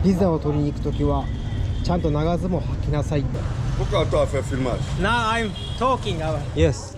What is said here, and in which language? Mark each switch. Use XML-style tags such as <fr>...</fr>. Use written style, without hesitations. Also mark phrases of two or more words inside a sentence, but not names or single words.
<ja>ビザを取りに行くときはちゃんと長ズボン履きなさいって。</ja> <pt>Por que eu estou a fazer filmagem?</pt> <en>Now I'm talking about. Yes.</en>